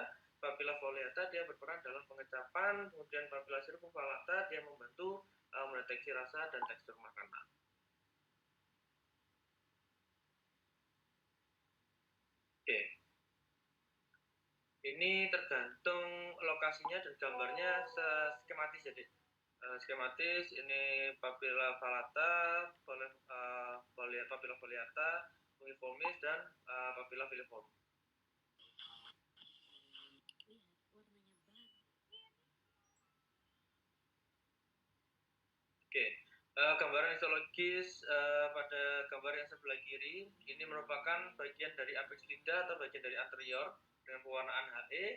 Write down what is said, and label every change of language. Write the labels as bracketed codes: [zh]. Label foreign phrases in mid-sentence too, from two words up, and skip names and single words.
[la] Papilla foliata [id] dia berperan dalam pengecapan. Kemudian [la] papilla circumvallata [id] dia membantu mendeteksi rasa dan tekstur makanan. Oke. Ini tergantung lokasinya dan gambarnya skematis jadi. Skematis ini [la] papilla vallata, papilla foliata, fungiformis dan papilla filiformis. [id] Lihat warnanya baru. Gambaran histologis pada gambar yang sebelah kiri ini merupakan bagian dari apex lidah atau bagian dari anterior dengan pewarnaan HE.